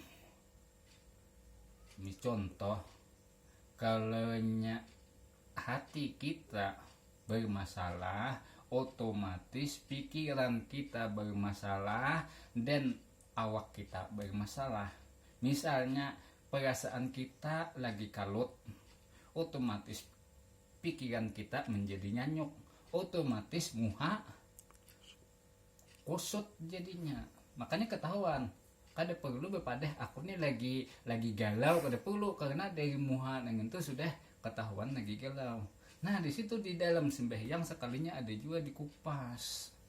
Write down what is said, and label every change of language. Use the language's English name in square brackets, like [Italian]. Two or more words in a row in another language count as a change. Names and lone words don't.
[Indonesian] Ini contoh, kalau hati kita bermasalah, otomatis pikiran kita bermasalah dan awak kita bermasalah. Misalnya perasaan kita lagi kalut, otomatis pikiran kita menjadi nyanyuk, [Banjar] otomatis muha kusut jadinya. Makanya ketahuan kada perlu berpadah aku nih lagi galau, kada perlu, karena dari muha nang itu sudah ketahuan lagi galau. [Indonesian] Nah di situ di dalam sembahyang sekalinya ada juga dikupas.